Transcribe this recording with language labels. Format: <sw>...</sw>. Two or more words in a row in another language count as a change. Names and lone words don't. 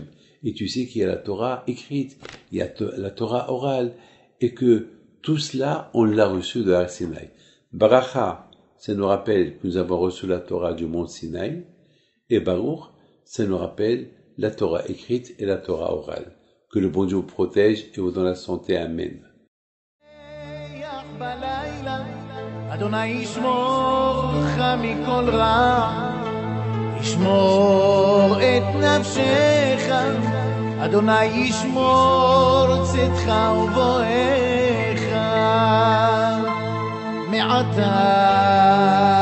<fr>Et tu sais qu'il y a la Torah écrite, il y a la Torah orale, et que tout cela, on l'a reçu de Har Sinaï. Bracha, ça nous rappelle que nous avons reçu la Torah du mont Sinaï, et Baruch, ça nous rappelle la Torah écrite et la Torah orale. Que le bon Dieu vous protège et vous donne la santé. Amen.</fr> <he>אדוני ישמור לך מכל רע, ישמור את נפשך, אדוני ישמור צאתך ובואך מעתה</he>